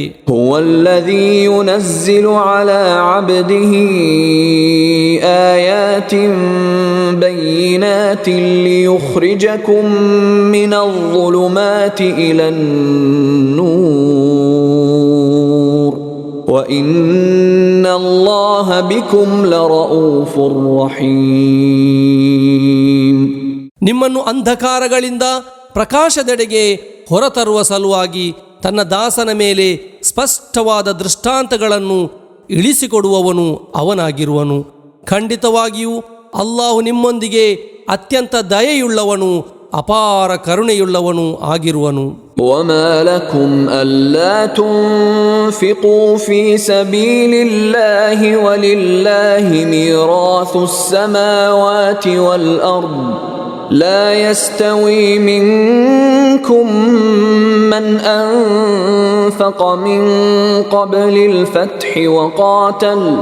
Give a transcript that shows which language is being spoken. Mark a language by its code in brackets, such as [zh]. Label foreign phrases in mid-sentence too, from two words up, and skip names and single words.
[ar] هو الذي ينزل على عبده آيات بينات ليخرجكم من الظلمات إلى النور وَإِنَّ اللَّهَ بِكُمْ لَرَءُوفٌ رَحِيمٌ. [kn] ನಿಮ್ಮನ್ನು ಅಂಧಕಾರಗಳಿಂದ ಪ್ರಕಾಶದೆಡೆಗೆ ಹೊರತರುವ ಸಲುವಾಗಿ ತನ್ನ ದಾಸನ ಮೇಲೆ ಸ್ಪಷ್ಟವಾದ ದೃಷ್ಟಾಂತಗಳನ್ನು ಇಳಿಸಿಕೊಡುವವನು ಅವನಾಗಿರುವನು. ಖಂಡಿತವಾಗಿಯೂ ಅಲ್ಲಾಹು ನಿಮ್ಮೊಂದಿಗೆ ಅತ್ಯಂತ ದಯೆಯುಳ್ಳವನು ಅಪಾರ ಕರುಣೆಯುಳ್ಳವನು ಆಗಿರುವನು. [ar] وما لكم ألا تنفقوا في سبيل الله ولله ميراث السماوات والأرض لا يستوي منكم من أنفق من قبل الفتح وقاتل